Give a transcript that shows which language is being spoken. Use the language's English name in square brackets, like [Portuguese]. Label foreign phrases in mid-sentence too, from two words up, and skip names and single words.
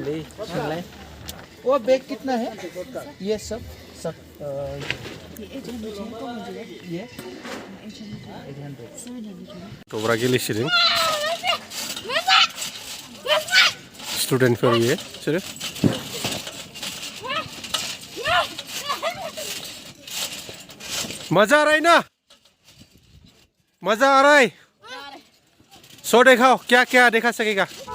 [Hindi] वो बैग कितना है ये सब ये 800 [Bodo] तोब्रा गेलेसिदों स्टुडेन्टफोर बियो बिसोरो [Hindi] मजा आ रहा है ना मजा आ रहा है सो दिखाओ क्या क्या दिखा सकेगा